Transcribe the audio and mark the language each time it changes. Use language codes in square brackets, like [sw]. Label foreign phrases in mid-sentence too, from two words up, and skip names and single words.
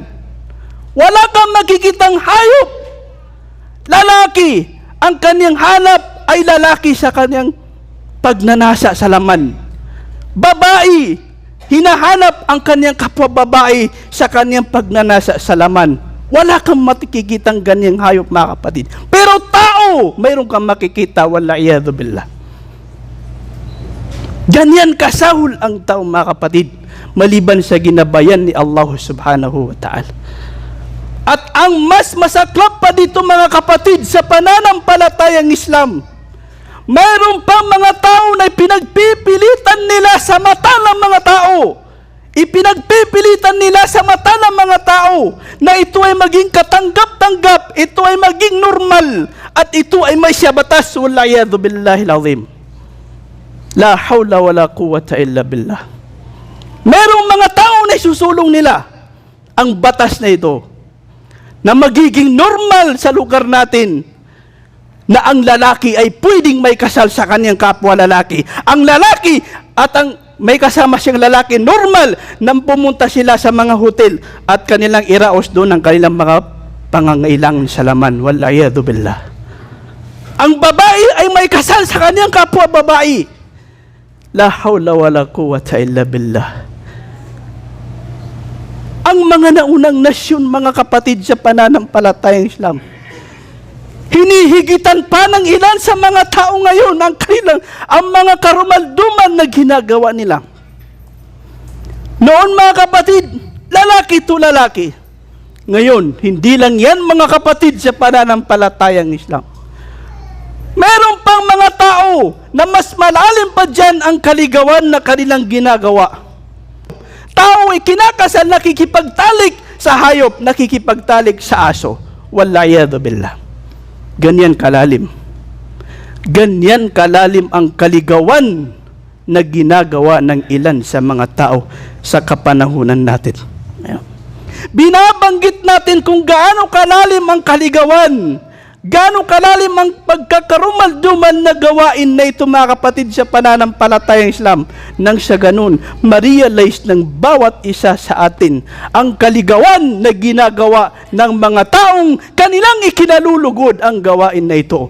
[tl] Wala kang makikitang hayop, lalaki, ang kanyang hanap ay lalaki sa kanyang pagnanasa sa laman. Babae, hinahanap ang kanyang kapwa babae sa kanyang pagnanasa sa laman. Wala kang makikitang ganyang hayop, mga kapatid. Pero tao, mayroon kang makikita, [ar] والعياذ بالله. [tl] Ganyan kasahol ang tao, mga kapatid, maliban sa ginabayan ni [ar] الله سبحانه وتعالى. [tl] At ang mas masaklap pa dito, mga kapatid, sa pananampalatayang Islam, mayroon pa mga tao na pinagpipilitan nila sa mata ng mga tao. Ipinagpipilitan nila sa mata ng mga tao na ito ay maging katanggap-tanggap, ito ay maging normal, at ito ay may siyabatas. [ar] والعياذ بالله العظيم. لا حول ولا قوة إلا بالله. [tl] Merong mga tao na isusulong nila ang batas na ito, na magiging normal sa lugar natin, na ang lalaki ay pwedeng may kasal sa kanyang kapwa lalaki. Ang lalaki at ang may kasama siyang lalaki, normal nang pumunta sila sa mga hotel at kanilang iraos doon ang kanilang mga pangangailangan sa laman. [ar] والعياذ بالله. [tl] Ang babae ay may kasal sa kanyang kapwa babae. [ar] لا حول ولا قوة إلا بالله. [tl] Ang mga naunang nasyon, mga kapatid, sa pananampalatayang Islam, hinihigitan pa ng ilan sa mga tao ngayon ang mga karumalduman na ginagawa nila. Noon, mga kapatid, lalaki to lalaki. Ngayon, hindi lang yan, mga kapatid, sa pananampalatayang Islam. Meron pang mga tao na mas malalim pa dyan ang kaligawan na kanilang ginagawa. Tao ay kinakasal, nakikipagtalik sa hayop, nakikipagtalik sa aso. [ar] والعياذ بالله. [tl] Ganyan kalalim. Ganyan kalalim ang kaligawan na ginagawa ng ilan sa mga tao sa kapanahunan natin. Binabanggit natin kung gaano kalalim ang kaligawan, gaano kalalim ang pagkakarumal-dumal na gawain na ito, mga kapatid, sa pananampalatayang Islam, nang sa ganun, ma-realize ng bawat isa sa atin ang kaligawan na ginagawa ng mga taong kanilang ikinalulugod ang gawain na ito.